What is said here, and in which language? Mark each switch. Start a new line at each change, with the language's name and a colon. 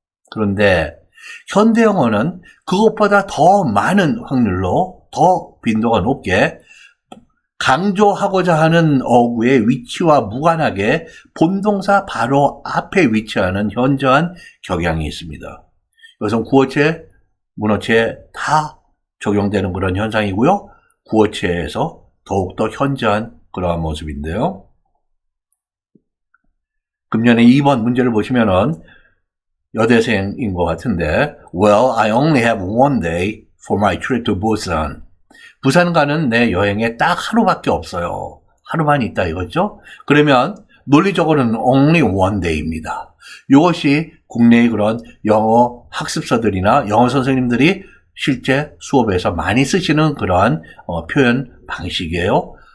Korean: 그런데 현대 영어는 그것보다 더 많은 확률로 더 빈도가 높게 강조하고자 하는 어구의 위치와 무관하게 본동사 바로 앞에 위치하는 현저한 경향이 있습니다. 이것은 구어체, 문어체에 다 적용되는 그런 현상이고요. 구어체에서 더욱더 현저한 그러한 모습인데요. 금년에 2번 문제를 보시면은 여대생인 것 같은데
English: Well, I only have one day for my trip to Busan.
Korean: 부산 가는 내 여행에 딱 하루밖에 없어요. 하루만 있다 이거죠? 그러면 논리적으로는
English: only one day
Korean: 입니다. 이것이 국내의 그런 영어 학습서들이나 영어 선생님들이 실제 수업에서 많이 쓰시는 그러한 표현 방식이에요.